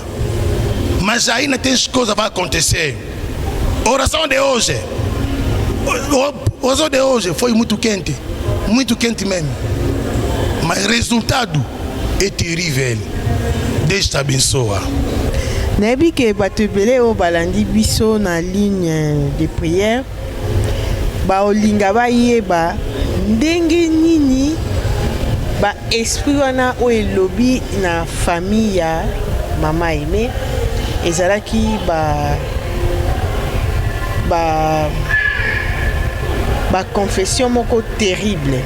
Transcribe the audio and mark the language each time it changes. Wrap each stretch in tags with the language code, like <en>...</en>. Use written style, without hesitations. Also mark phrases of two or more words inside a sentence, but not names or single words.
<pt>Mas ainda tem coisas que vão acontecer. A oração de hoje, foi muito quente mesmo. Mas o resultado é terrível. Deus te abençoa.</pt> <ln>Nabi que batubele o balandi biso na</ln> <fr>ligne de prière.</fr> <ln>Ba olinga ba yeba ndenge nini ba esprit wana o elobi na famille ya mama Aimé. Ezalaki ba confession moko terrible.</ln>